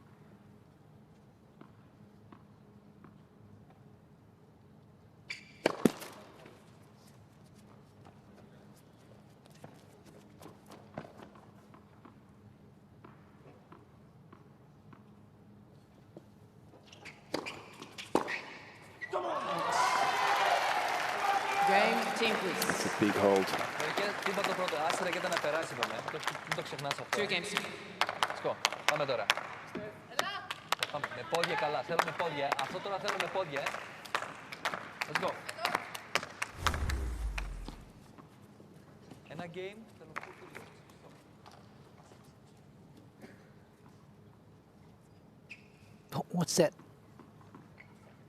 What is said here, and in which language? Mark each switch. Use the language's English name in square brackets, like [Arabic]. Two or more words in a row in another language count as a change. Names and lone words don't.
[English] It's a big hold. Two games. Let's go. [Greek] Πάμε τώρα. Πάμε. Με πόδια καλά. Θέλουμε πόδια. Αυτό τώρα θέλουμε πόδια. [English] Let's go. Ένα game. What's that?